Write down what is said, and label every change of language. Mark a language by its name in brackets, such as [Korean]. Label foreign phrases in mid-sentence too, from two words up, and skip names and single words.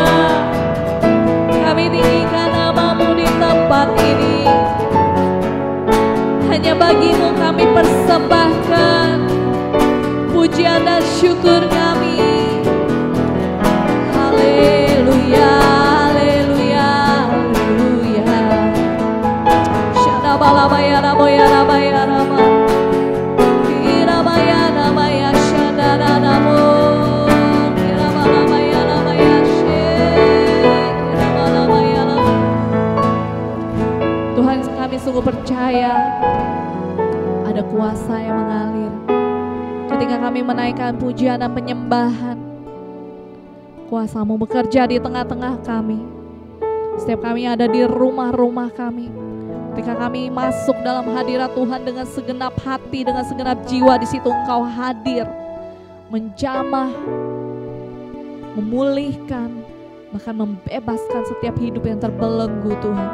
[Indonesian] Kami tinggikan namamu di tempat ini. Hanya bagimu kami persembahkan pujian dan syukur kami. Haleluya, haleluya, haleluya. Shadabalabaya raboya rabaya rama, irabaya namaya shadananamo, irabalabaya namaya she, irabalabaya rama. Tuhan, kami sungguh percaya ada kuasa yang mengalir ketika kami menaikkan pujian dan penyembahan. Kuasa-Mu bekerja di tengah-tengah kami. Setiap kami ada di rumah-rumah kami, ketika kami masuk dalam hadirat Tuhan dengan segenap hati, dengan segenap jiwa, di situ Engkau hadir, menjamah, memulihkan, bahkan membebaskan setiap hidup yang terbelenggu Tuhan.